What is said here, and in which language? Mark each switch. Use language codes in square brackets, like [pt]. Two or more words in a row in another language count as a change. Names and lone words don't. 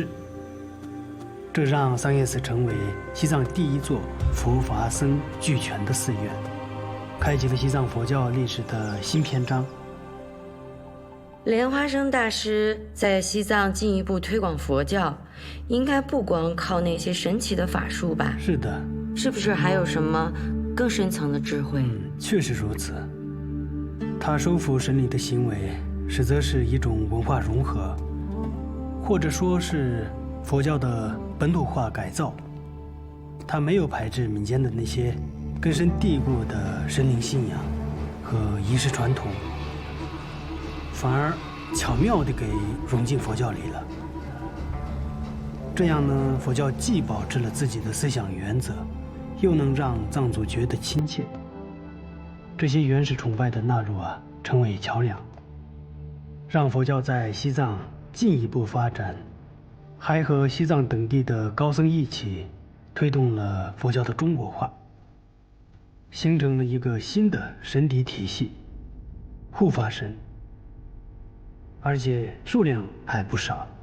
[zh] 這讓桑耶寺成為西藏第一座佛法僧俱全的寺院，開啟了西藏佛教歷史的新篇章。蓮花生大師在西藏進一步推廣佛教，應該不光靠那些神奇的法術吧？是的。是不是還有什麼更深層的智慧？確實如此。他收服神靈的行為，實則是一種文化融合，或者說是佛教的本土化改造。他沒有排斥民間的那些根深蒂固的神靈信仰和儀式傳統，反而巧妙地給融進佛教裡了。這樣呢，佛教既保持了自己的思想原則，又能讓藏族覺得親切。這些原始崇拜的納入啊，成為橋樑，讓佛教在西藏進一步發展，還和西藏等地的高僧一起推動了佛教的中國化，形成了一個新的神體體系——護法神，而且數量還不少。